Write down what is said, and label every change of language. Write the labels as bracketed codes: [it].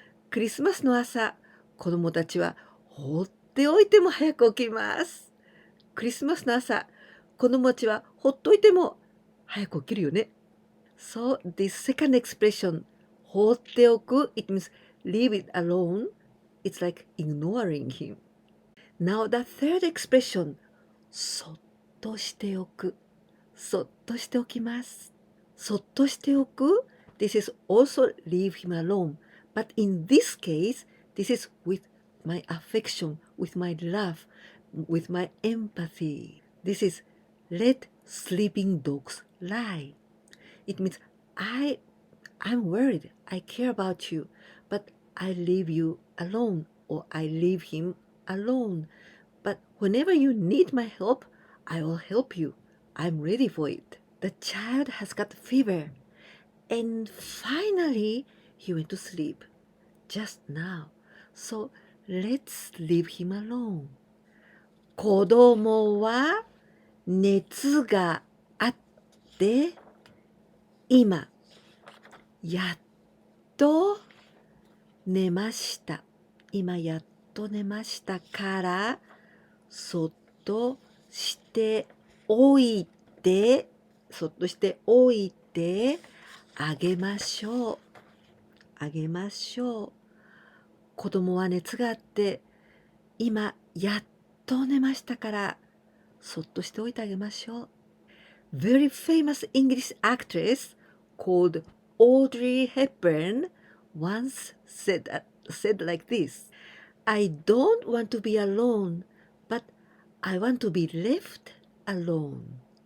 [ja] クリスマスの朝、子供たちは放っておいても早く起きます。クリスマスの朝、子供たちはほっといても早く起きるよね。 [en] So this second expression, 放っておく, it means leave it alone. It's like ignoring him. Now the third expression, そっとしておく。 [ja] そっとしておきます。 [en] そっとしておく This is also leave him alone. But in this case, this is with my affection, with my love, with my empathy. This is let sleeping dogs lie. It means I'm worried, I care about you, but I leave you alone or I leave him alone. But whenever you need my help, I will help you. I'm ready for it. The child has got fever. And finally, he went to sleep. Just now. So let's leave him alone. [ja] 子供は熱があって、今、やっと寝ました。今やっと寝ましたから、そっとしておいて、そっとしておいてあげましょう。あげましょう。子供は熱があって、今やっと寝ましたから、そっとしておいてあげましょう。 [en] Very famous English actress called Audrey Hepburn once said like this: I don't want to be alone, but I want to be left alone.